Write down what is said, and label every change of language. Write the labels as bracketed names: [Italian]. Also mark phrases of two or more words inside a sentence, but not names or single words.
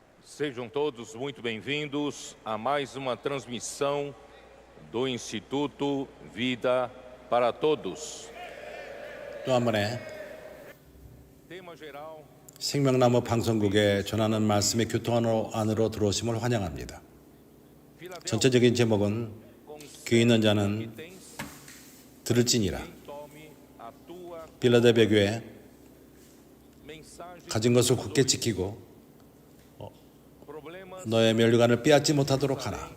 [Portuguese] Sejam todos muito bem-vindos a mais uma transmissão do Instituto Vida para Todos. [Korean] 또 한 번에 [Portuguese] Tema geral: [Korean] 생명나무 방송국에 전하는 말씀의 교통 안으로 들어오심을 환영합니다. 전체적인 제목은 귀 있는 자는 들을지니라. 빌라델비아 교회 가진 것을 굳게 지키고 너의 면류관을 빼앗지 못하도록 하라.